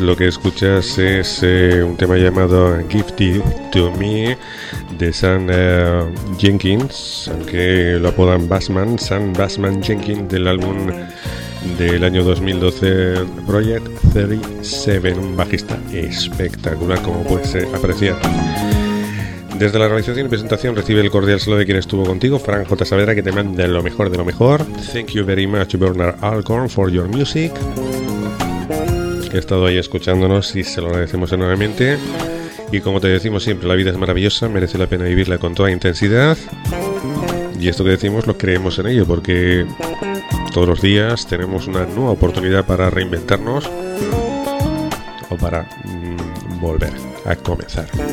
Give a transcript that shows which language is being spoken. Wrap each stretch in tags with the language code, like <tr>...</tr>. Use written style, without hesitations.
<es>Lo que escuchas es un tema llamado Gifted to Me de Sam Jenkins, aunque lo apodan Bassman, Sam Bassman Jenkins, del álbum del año 2012, Project 37, un bajista espectacular, como puedes apreciar. Desde la realización y presentación recibe el cordial saludo de quien estuvo contigo, Fran J. Saavedra, que te manda lo mejor de lo mejor.</es> <en>Thank you very much, Bernard Alcorn, for your music.</en> <es>He estado ahí escuchándonos y se lo agradecemos enormemente. Y como te decimos siempre, la vida es maravillosa, merece la pena vivirla con toda intensidad. Y esto que decimos, lo creemos en ello, porque todos los días tenemos una nueva oportunidad para reinventarnos o para volver a comenzar.</es>